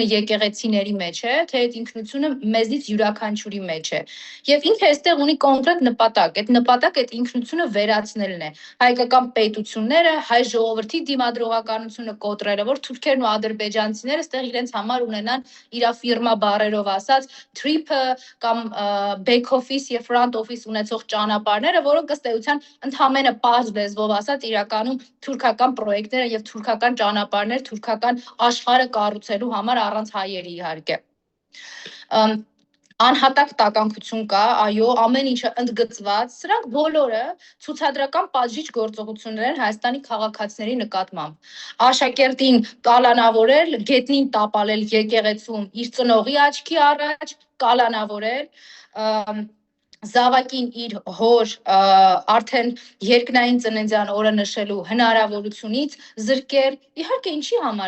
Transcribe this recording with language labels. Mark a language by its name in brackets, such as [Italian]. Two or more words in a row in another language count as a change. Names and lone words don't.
[Armenian] եկեղեցիների մեջ է, թե այդ ինքնությունը մեզնից յուրաքանչյուրի մեջ է։ Եվ ինքը այստեղ ունի կոնկրետ նպատակ, այդ նպատակ այդ ինքնությունը վերացնելն է։ Հայկական պետությունները, հայ ժողովրդի դիմադրողականությունը կոտրելը, որ թուրքերն ու ադրբեջանցիները այստեղ իրենց համար ունենան իր ֆիրմա բառերով ասած trip-ը կամ [English] back office [Armenian] եւ [English] front office [Armenian] ունեցող ճանապարհները, որոնք ըստ էության ընդհանրապես պարզ լեզվով ասած իրականում թուրքական պրոյեկտներ եւ թուրքական ճանապարհներ, թուրքական աշխարհը կառուցելու համար առանց հայերի իհարկե։ Անհատակ տականքություն կա, այո, ամեն ինչը ընդգծված, սրանք բոլորը ցուցադրական պատժիչ գործողություններ են Հայաստանի քաղաքացիների նկատմամբ։ Աշակերտին կալանավորել, գետնին տապալել եկեղեցում իր ծնողի աչքի առաջ, կալանավորել, Զավակին իր հոր արդեն երկնային ծննդյան օրը նշելու հնարավորությունից զրկել։ Իհարկե ինչի համար